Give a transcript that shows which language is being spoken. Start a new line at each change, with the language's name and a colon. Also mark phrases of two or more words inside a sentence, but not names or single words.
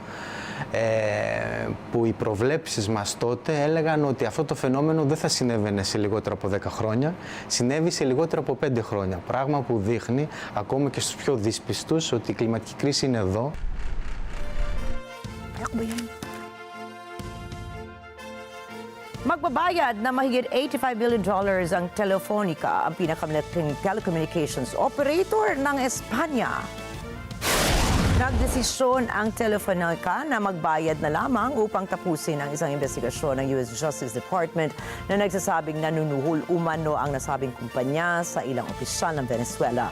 Greek: Που οι προβλέψεις μας τότε έλεγαν ότι αυτό το φαινόμενο δεν θα συνέβαινε σε λιγότερα από 10 χρόνια, συνέβη σε λιγότερα από 5 χρόνια. Πράγμα που δείχνει ακόμα και στους πιο δύσπιστους ότι η κλιματική κρίση είναι εδώ.
Filipino: Magbabayad na mahigit $85 billion ang Telefonica, ang pinakamalaking
English: telecommunications operator
Filipino: ng Espanya. Nagdesisyon ang Telefonica na magbayad na lamang upang tapusin ang isang investigasyon ng US Justice Department na nagsasabing nanunuhol umano ang nasabing kumpanya sa ilang opisyal ng Venezuela.